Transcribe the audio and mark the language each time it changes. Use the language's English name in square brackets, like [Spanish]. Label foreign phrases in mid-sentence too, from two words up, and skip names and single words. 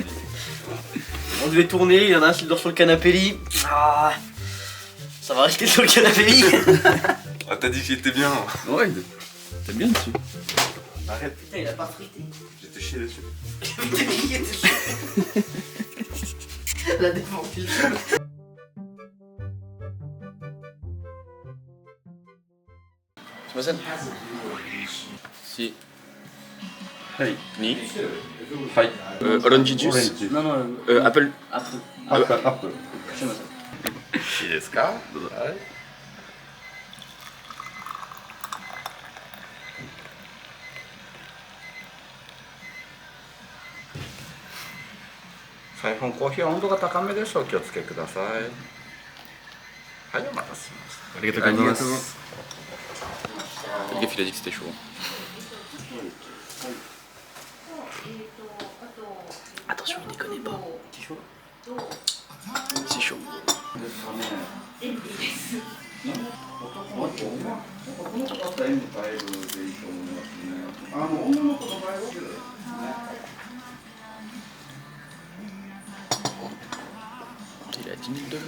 [French] On devait tourner, il y en a un qui dort sur le canapé lit. Ah, ça va rester sur le canapé lit. Ah t'as dit qu'il était bien. Ouais, t'es bien dessus. Arrête, Putain, il a pas frité. j'étais chié dessus. La défense du jeu. [Japanese] すいません。Si. はい。にはい。オレンジジュース。 [French] Non, non, Apple. après. [Japanese] アップル。アップル。すいません。いいですか？どうぞ。はい。サイフォンコーヒーは温度が高めです。お気をつけください。はい、お待たせしました。ありがとうございます。 [French] Le gars, il a dit que c'était chaud. Attention, il déconne pas. C'est chaud. C'est chaud. Il est à 10 000 degrés.